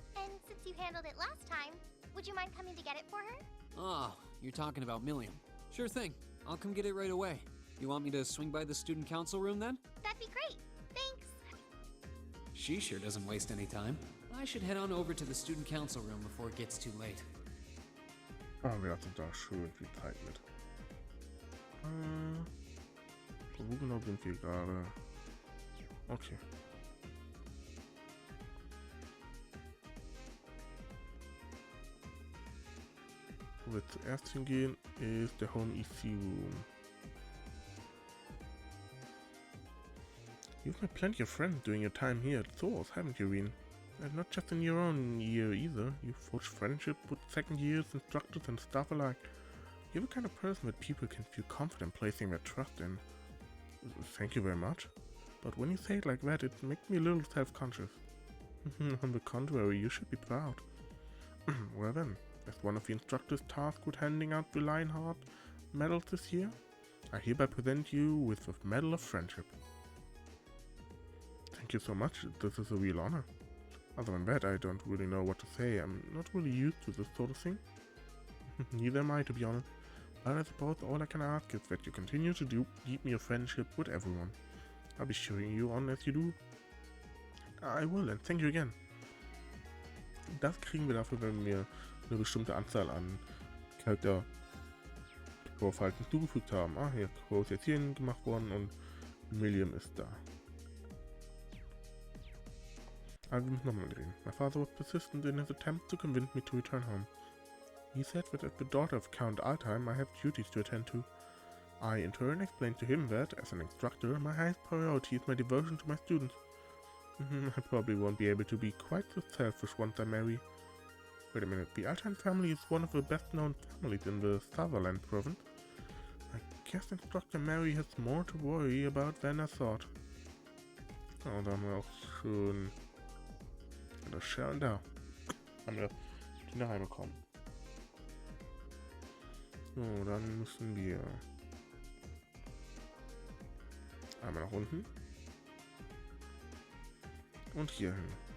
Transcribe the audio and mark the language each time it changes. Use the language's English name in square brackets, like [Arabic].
[English] And since you handled it last time, would you mind coming to get it for her? Oh, you're talking about Millium. Sure thing. I'll come get it right away. You want me to swing by the student council room then? That'd be great. Thanks. She sure doesn't waste any time. I should head on over to the student council room before it gets too late. [German] Wir hatten da schön viel Zeit mit. Wo genau sind wir gerade? Okay. Wo wir zuerst hingehen, ist der Home EC Room. [English] You've made plenty of friends during your time here at Thors, haven't you, Reen? And not just in your own year either. You've forged friendship with second years, instructors and staff alike. You're the kind of person that people can feel confident placing their trust in. Thank you very much. But when you say it like that, it makes me a little self-conscious. On the contrary, you should be proud. Well then, as one of the instructors tasked with handing out the Lionheart medals this year, I hereby present you with the Medal of Friendship. Thank you so much, this is a real honor. Other than that, I don't really know what to say. I'm not really used to this sort of thing. Neither am I, to be honest. But I suppose all I can ask is that you continue to deepen your friendship with everyone. I'll be cheering you on as you do. I will, and thank you again. [German] Das kriegen wir dafür, wenn wir eine bestimmte Anzahl an Charaktervorfalten zugefügt haben. Ah, hier, Crow ist jetzt hierhin gemacht worden und Millium ist da. Aber wir müssen nochmal reden. [English] My father was persistent in his attempt to convince me to return home. He said that as the daughter of Count Altheim, I have duties to attend to. I, in turn, explained to him that, as an instructor, my highest priority is my devotion to my students. I probably won't be able to be quite so selfish once I marry. Wait a minute, the Altan family is one of the best-known families in the Sutherland province. I guess Instructor Mary has more to worry about than I thought. [German] Oh, da haben wir auch schön das Shell da. Haben wir die nach Hause bekommen. So, dann müssen wir einmal nach unten und hier hin.